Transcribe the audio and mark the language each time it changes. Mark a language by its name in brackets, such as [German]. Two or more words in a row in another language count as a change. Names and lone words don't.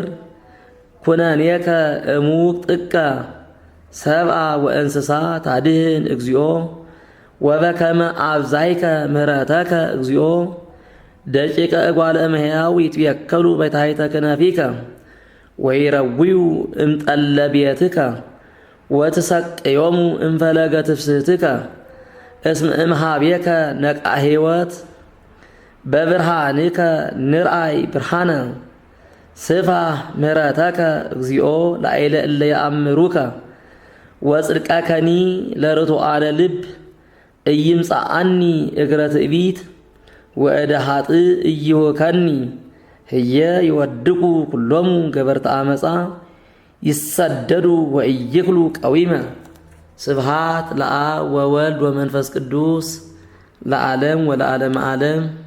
[Geez] ኩነኔከ እሙቅ ጥቀ ሰብአ ወእንስሳ ታድህን እግዚኦ ወበከመ አብዛይከ ምህረተከ እግዚኦ ደቂቀ እጓለ እመሕያው ይትቤከሉ በታሕተ ክነፊከ ወይረዊዩ እምጠለ ቤትከ ወትሰቅዮሙ እምፈለገ ትፍስሕትከ እስመ እምኀቤከ ነቃ ሕይወት በብርሃንከ ንርአይ ብርሃነ ስፋሕ ምህረተከ እግዚኦ ላዕለ እለ ይአምሩከ ወጽድቀከኒ ለርቱዓነ ልብ ኢይምጻአኒ እግረ ትዕቢት ወእደ ኃጥእ ኢይሁከኒ ህየ ይወድቁ ኩሎሙ ገበርተ አመፃ ይሰደዱ ወኢይክሉ ቀዊመ። ስብሐት ለአብ ወወልድ ወመንፈስ ቅዱስ ለዓለም ወለዓለመ ዓለም።